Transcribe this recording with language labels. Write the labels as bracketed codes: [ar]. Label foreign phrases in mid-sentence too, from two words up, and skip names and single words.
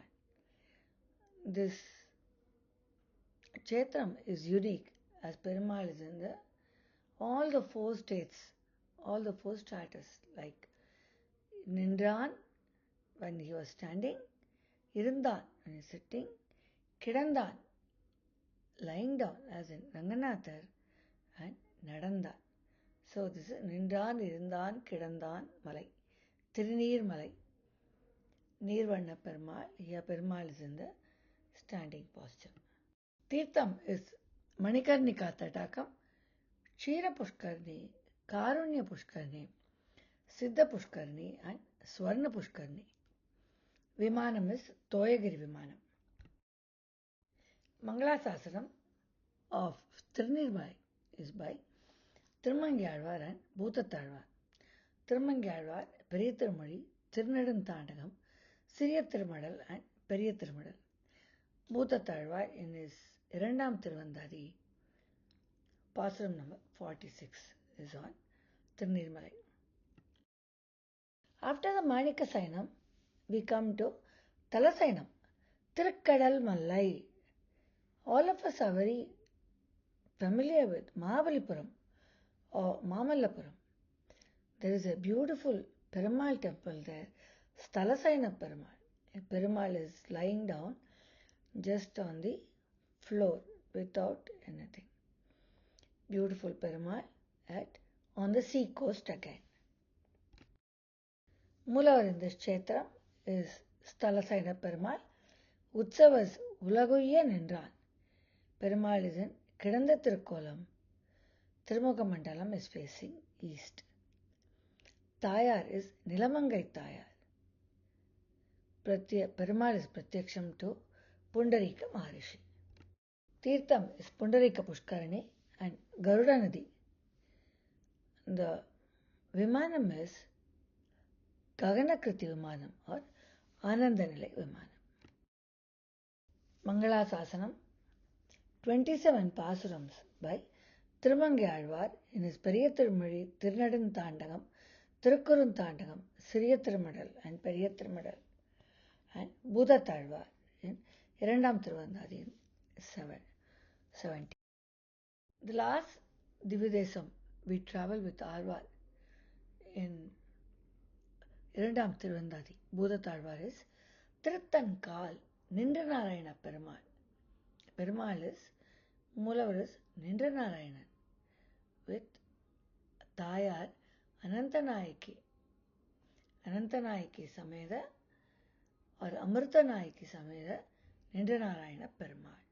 [en] This Kshetram is unique as Perumal is in all the 4 states, all the 4 stratus, like Nindran when he was standing, Irandam when he is sitting, Kidandan lying down as in Ranganathar, and Nadandan. So this is Nindran, Irandan, Kidandan, Malai. Tirunelmalai. Neervanna Perumal. Here Perumal is in the standing posture. Tirtham is Manikarnika Tatakam, Kshira Pushkarni, Karunya Pushkarni, Siddha Pushkarni and Swarna Pushkarni. Vimanam is Toyagiri Vimanam. Mangalasasanam of Tirunelmalai is by Thirumangi-Azhwar and Bhoothathazhwar. Thirumangi-Azhwar, Periya Tirumazhi, Thirunedantandagam, Siriya Thirumadal and Periya Thirumadal. Bhoothathazhwar in his Irandam thiruvandhadhi, Pasuram number 46 is on Tirunelmalai. After the Manika Sainam, we come to Talasainam, Thirukkadal Mallai. All of us are very familiar with Mahabalipuram or Mamallapuram. There is a beautiful Perumal temple there, Stalasaina Perumal. Perumal is lying down just on the floor without anything. Beautiful Perumal on the sea coast again. Mulavar in this Kshetram is Stalasaina Perumal. Utsavas Ulaguyya Nindran. Perumal is in Kidanda Thirukkolam. Thirumangamandalam is facing east. Thayar is Nilamangai Thayar. Perumal is Pratyaksham to Pundarika Maharishi. Tirtham is Pundarika Pushkarani and Garuda Nadi. The Vimanam is Gaganakriti Vimanam or Anandanilai Vimanam. Mangalasasanam, 27 Pasurams by Thirumangi-Azhwar in his Periya Tirumazhi, Thirunedantandagam, Thirukkurunthadagam, Siriya Thirumadal and Periya Thirumadal, and Bhoothathazhwar in Irandam thiruvandhadhi in 70. The last Divya Desam we travel with Azhwar in Irandam thiruvandhadhi, Bhoothathazhwar is Tiruthankal Nindranarayana Perumal. Perumal is Mulavar is Nindranarayanan with Thayar Anantanayaki Sameda or Amritanayaki Sameda Nindranarayana Perumal.